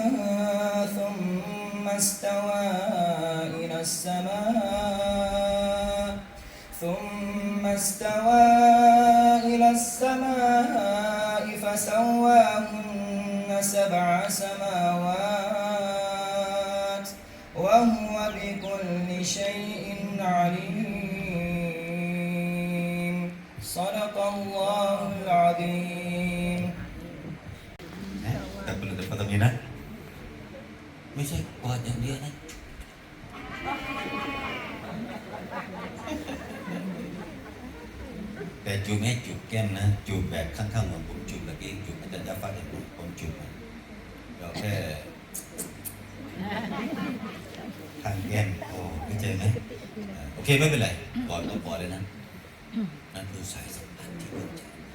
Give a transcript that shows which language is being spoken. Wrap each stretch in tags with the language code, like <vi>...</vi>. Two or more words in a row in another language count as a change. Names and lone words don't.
<ar>ثم استوى إلى السماء فسواهن 7 سماوات وهو بكل شيء عليم صدق الله العظيم</ar> <th>แต่เป็นตรงนี้นะ ไม่ใช่กอดอย่างเดียวนะ แต่จูบให้จูบแก้มนะจูบแบบข้างๆเหมือนผมจูบเมื่อกี้จูบอาจารย์จะฟังอย่างผมจูบเราแค่ทางแก้มโอ้เข้าใจไหมโอเคไม่เป็นไรปล่อยก็ปล่อยเลยนะนั่นคือสายสัมพันธ์ที่มั่นใจ</th>